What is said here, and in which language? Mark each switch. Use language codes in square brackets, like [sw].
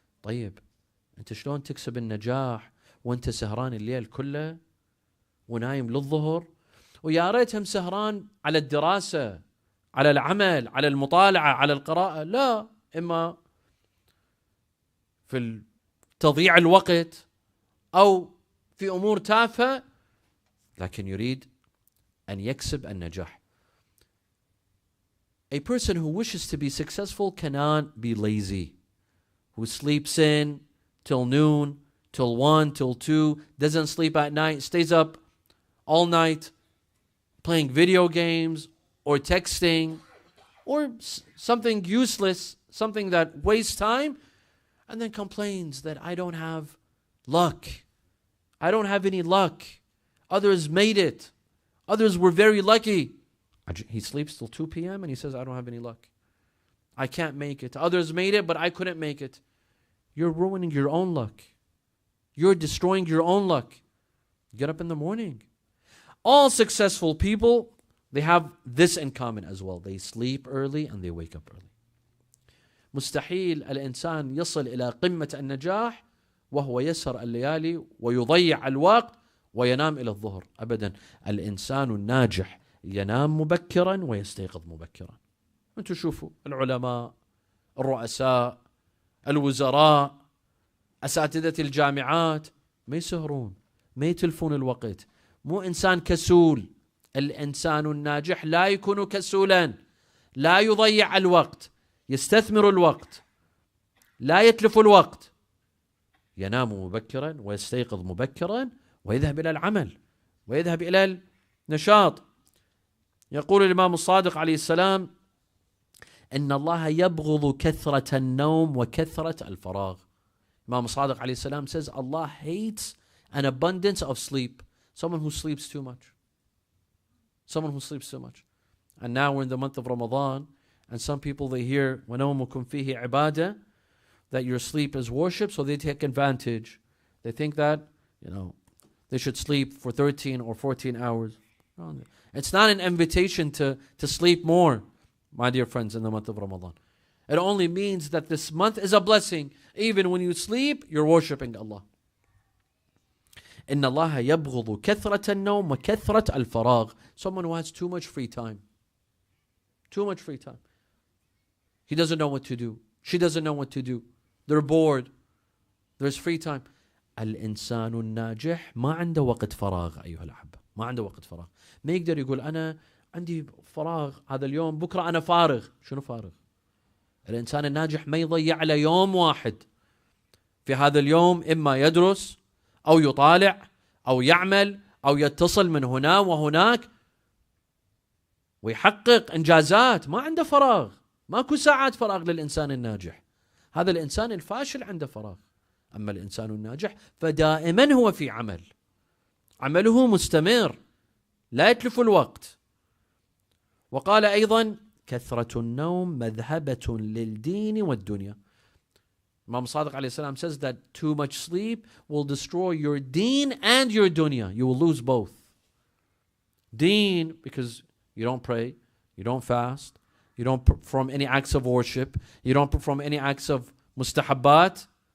[ar] طيب، أنت شلون تكسب النجاح وأنت سهران الليل كله ونايم للظهر؟ ويا ريتهم سهران على الدراسة، على العمل، على المطالعة، على القراءة. لا، إما في تضييع الوقت أو في أمور تافهة، لكن يريد أن يكسب النجاح. [en] A person who wishes to be successful cannot be lazy, who sleeps in till noon, till 1, till 2, doesn't sleep at night, stays up all night playing video games or texting or something useless, something that wastes time, and then complains that I don't have luck. I don't have any luck. Others made it. Others were very lucky. He sleeps till 2 p.m. and he says, I don't have any luck. I can't make it. Others made it, but I couldn't make it. You're ruining your own luck. You're destroying your own luck. Get up in the morning. All successful people, they have this in common as well. They sleep early and they wake up early. [ar] مستحيل الإنسان يصل إلى قمة النجاح وهو يسهر الليالي ويضيع الوقت وينام إلى الظهر. أبدا. الإنسان الناجح ينام مبكرا ويستيقظ مبكرا. أنتم شوفوا العلماء، الرؤساء، الوزراء، أساتذة الجامعات، ما يسهرون، ما يتلفون الوقت. مو إنسان كسول. الإنسان الناجح لا يكون كسولا، لا يضيع الوقت، يستثمر الوقت، لا يتلف الوقت. ينام مبكرا ويستيقظ مبكرا ويذهب إلى العمل ويذهب إلى النشاط. يقول الإمام الصادق عليه السلام: إن الله يبغض كثرة النوم وكثرة الفراغ. [en] Imam Sadiq alayhi salam says Allah hates an abundance of sleep. Someone who sleeps too much. Someone who sleeps too much. And now we're in the month of Ramadan, and some people, they hear [ar] وَنَوْمُكُمْ فِيهِ عِبَادَةً, [en] that your sleep is worship, so they take advantage. They think that, they should sleep for 13 or 14 hours. It's not an invitation to sleep more, my dear friends, in the month of Ramadan. It only means that this month is a blessing. Even when you sleep, you're worshipping Allah. [ar] إِنَّ اللَّهَ يَبْغُضُ كَثْرَةَ النَّوْمِ وَكَثْرَةَ الْفَرَاغِ. [en] Someone who has too much free time. Too much free time. He doesn't know what to do. She doesn't know what to do. They're bored. There's free time. [ar] الإنسان الناجح ما عنده وقت فراغ أيها الأحبة. ما عنده وقت فراغ. ما يقدر يقول أنا عندي فراغ هذا اليوم، بكرة أنا فارغ. شنو فارغ؟ الإنسان الناجح ما يضيع على يوم واحد في هذا اليوم، إما يدرس أو يطالع أو يعمل أو يتصل من هنا وهناك ويحقق إنجازات. ما عنده فراغ. ماكو ساعات فراغ للإنسان الناجح. هذا الإنسان الفاشل عنده فراغ. أما الإنسان الناجح فدائما هو في عمل، عمله مستمر لا يتلف الوقت. وقال أيضا: كثرة النوم مذهبة للدين والدنيا. [en] Imam Sadiq alayhi salam says that too much sleep will destroy your deen and your dunya. You will lose both. Deen, because you don't pray, you don't fast, you don't perform any acts of worship, you don't perform any acts of mustahabbat.